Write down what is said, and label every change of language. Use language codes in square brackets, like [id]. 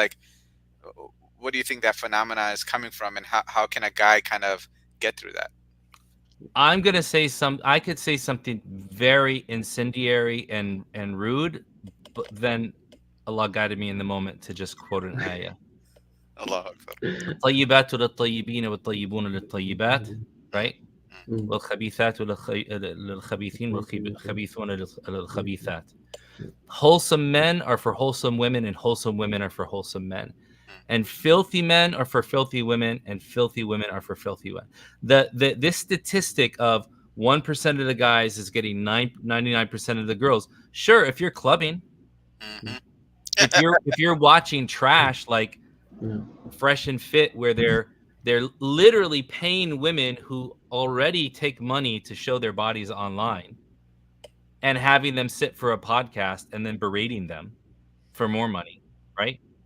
[en] Like, what do you think that phenomena is coming from, and how can a guy kind of get through that? I'm gonna say I could say something very incendiary and rude, but then Allah guided me in the moment to just quote an ayah. Allah Akbar. [ar] الطيبات للطيبين والطيبون للطيبات, right? والخبيثات للخبيثين والخبيثون للخبيثات. [en] Wholesome men are for wholesome women, and wholesome women are for wholesome men. And filthy men are for filthy women, and filthy women are for filthy women. This statistic of 1% of the guys is getting 99% of the girls. Sure, if you're clubbing, if you're watching trash like Fresh and Fit, where they're literally paying women who already take money to show their bodies online and having them sit for a podcast and then berating them for more money, right?